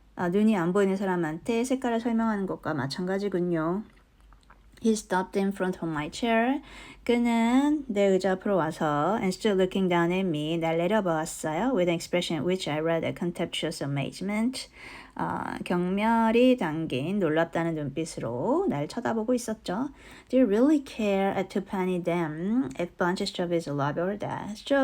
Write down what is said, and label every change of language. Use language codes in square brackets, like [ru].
[ko] 눈이 안 보이는 사람한테 색깔을 설명하는 것과 마찬가지군요. [en] He stopped in front of my chair. [ko] 그는 내 의자 앞으로 와서 [en] and stood looking down at me. [ko] 날 내려보았어요. [en] With an expression in which I read a contemptuous amazement. [ko] 경멸이 담긴 놀랍다는 눈빛으로 날 쳐다보고 있었죠. [en] Do you really care a two-penny damn if Blanche Straub is alive or dead?